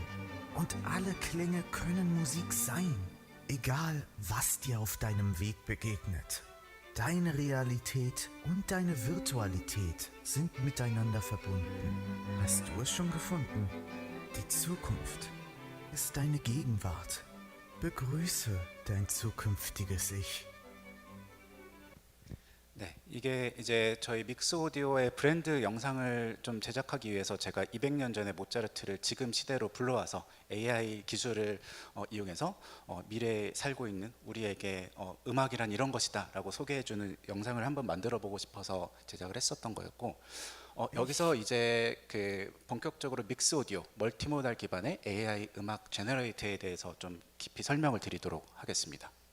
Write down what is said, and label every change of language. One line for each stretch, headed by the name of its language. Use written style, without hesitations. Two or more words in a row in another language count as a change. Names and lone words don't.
German: Und alle Klänge können Musik sein. Egal, was dir auf deinem Weg begegnet. Deine Realität und deine Virtualität sind miteinander verbunden. Hast du es schon gefunden? Die Zukunft ist deine Gegenwart. Begrüße dein zukünftiges Ich.
Korean: 네, 이게 이제 저희 믹스 오디오의 브랜드 영상을 좀 제작하기 위해서 제가 200년 전에 모차르트를 지금 시대로 불러와서 AI 기술을 이용해서 미래에 살고 있는 우리에게 음악이란 이런 것이다라고 소개해주는 영상을 한번 만들어보고 싶어서 제작을 했었던 거였고 여기서 이제 그 본격적으로 믹스 오디오 멀티모달 기반의 AI 음악 제너레이터에 대해서 좀 깊이 설명을 드리도록 하겠습니다.